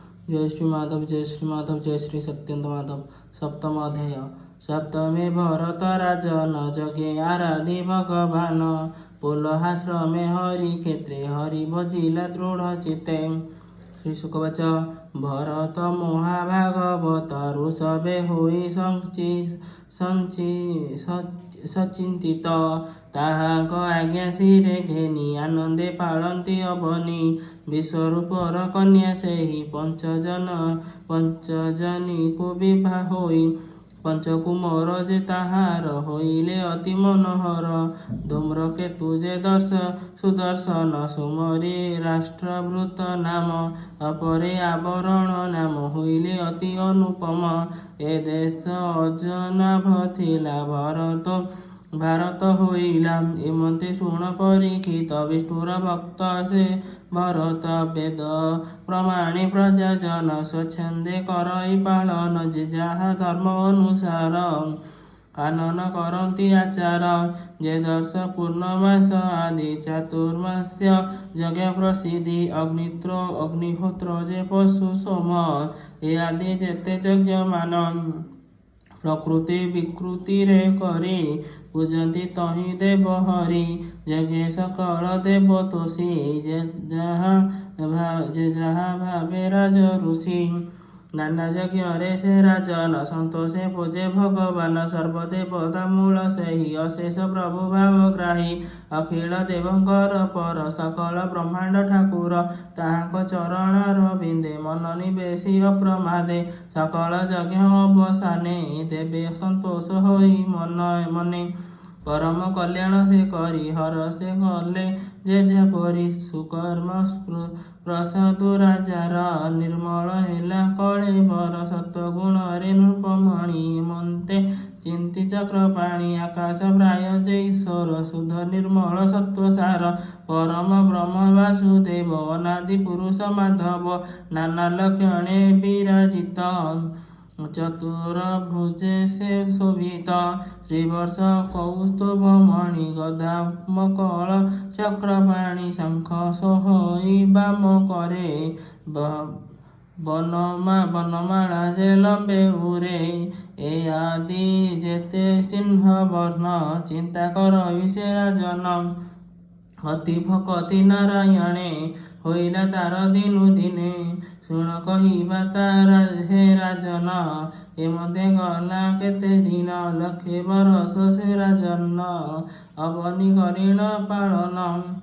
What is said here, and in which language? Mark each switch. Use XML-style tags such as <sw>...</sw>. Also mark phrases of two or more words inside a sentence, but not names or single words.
<or>ଜୟ ଶ୍ରୀ ମାଧବ ଜୟ ଶ୍ରୀ ମାଧବ ଜୟ ଶ୍ରୀ ସତ୍ୟେନ୍ଦ୍ର ମାଧବ। ସପ୍ତମ ଅଧ୍ୟାୟ। ସପ୍ତମେ ଭରତ ରାଜନ ଜଗେ ଆରାଧି ଭଗବାନ ପୁଲହାଶ୍ରମେ ହରି କ୍ଷେତ୍ରେ ହରି ଭଜିଲା ଦୃଢ଼ ଚିତ୍ତେ। ଶ୍ରୀ ଶୁକବଚ। ଭରତ ମହାଭାଗବତ ଋଷଭେ ହୋଇ ସଚିନ୍ତିତ ତାହାକ ଆଜ୍ଞା ଶିରେ ଘେନୀ ଆନନ୍ଦେ ପାଳନ୍ତୀ ଅବନୀ ବିଶ୍ୱରୂପର କନ୍ୟା ସେହି ପଞ୍ଚଜନୀ କୋ ବିବାହ ହୋଇ ପଞ୍ଚକୁମାର ଯେ ତାହାର ହୋଇଲେ ଅତି ମନୋହର ଧୂମ୍ରକେତୁ ଯେ ସୁଦର୍ଶନ ସୁମରୀ ରାଷ୍ଟ୍ରଭୃତ ନାମ ଅପରେ ଆବରଣ ନାମ ହୋଇଲେ ଅତି ଅନୁପମ ଏ ଦେଶ ଅଜନାଭ ଥିଲା ଭାରତ ହୋଇଲା ଏମତେ ଶୁଣ ପରୀକ୍ଷିତ ବିଷ୍ଣୁର ଭକ୍ତ ସେ ଭରତ ବେଦ ପ୍ରମାଣେ ପ୍ରଜାଜନ ସ୍ୱଚ୍ଛନ୍ଦେ କରଇ ପାଳନ ଯେ ଯାହା ଧର୍ମ ଅନୁସାର ଆନନ କରତି ଆଚାର ଯେ ଦର୍ଶ ପୂର୍ଣ୍ଣମାସ ଆଦି ଚାତୁର୍ମାସ୍ୟ ଯଜ୍ଞ ପ୍ରସିଦ୍ଧି ଅଗ୍ନିହୋତ୍ର ଯେ ପଶୁ ସୋମ ଏ ଆଦି ଯେତେ ଯଜ୍ଞ ମାନ ପ୍ରକୃତି ବିକୃତି ରେ କରୀ ପୂଜନ୍ତୀ ତହି ଦେବ ହରି ଜଗେ ସକଳ ଦେବ ତୋଷୀ ଯେ ଯାହା ଭାବେ ରାଜ ଋଷି ନାନା ଯଜ୍ଞ ରେ ସେ ରାଜନ ସନ୍ତୋଷେ ପୂଜେ ଭଗବାନ ସର୍ବଦେବତା ମୂଳ ସେହି ଅଶେଷ ପ୍ରଭୁ ଭାବଗ୍ରାହୀ ଅଖିଳ ଦେବଙ୍କର ପର ସକଳ ବ୍ରହ୍ମାଣ୍ଡ ଠାକୁର ତାହାକ ଚରଣାର ବିନ୍ଦେ ମନ ନିବେଶୀ ଅପ୍ରମାଦେ ସକଳ ଯଜ୍ଞ ଅବସାନେ ଦେବେ ସନ୍ତୋଷ ହୋଇ ମନେ ପରମ କଲ୍ୟାଣ ସେ କରୀ ହର ସେ କଲେ ଯେ ଯେପରି ସୁକର୍ମ ପ୍ରସାଦୁ ରାଜାର ନିର୍ମଳ ହେଲା କଳେବର ସତ୍ୱଗୁଣ ରେ ନୃପମଣି ମନ୍ତେ ଚିନ୍ତି ଚକ୍ର ପାଣୀ ଆକାଶ ପ୍ରାୟ ଯେ ଈଶ୍ୱର ଶୁଦ୍ଧ ନିର୍ମଳ ସତ୍ୱସାର ପରମ ବ୍ରହ୍ମ ବାସୁଦେବ ଅନାଦି ପୁରୁଷ ମାଧବ ନାନା ଲକ୍ଷଣେ ବିରାଜିତ ଚତୁର୍ଭୁଜେ ସେ ଶୋଭିତ ଶ୍ରୀବର୍ଷ କୌସ୍ତୁଭ ମଣି ଗଦା ମକଳ ଚକ୍ରପାଣୀ ଶଙ୍ଖ ସୋହଇ ବାମ କରେ ବନମାଳା ଯେ ଲମ୍ବେ ଉରେ ଏ ଆଦି ଯେତେ ଚିହ୍ନ ବର୍ଣ୍ଣ ଚିନ୍ତା କର ବିଷେ ରାଜନ ଅତି ଭକ୍ତି ନାରାୟଣେ ହୋଇଲା ତାର ଦିନୁ ଦିନେ ଶୁଣ କହିବା ତାରା ହେ ରାଜନ ଏମତେ ଗଲା କେତେ ଦିନ ଲକ୍ଷେ ବରଷ ସେ ରାଜନ ଅବନି କରିଣ ପାଳନ</or>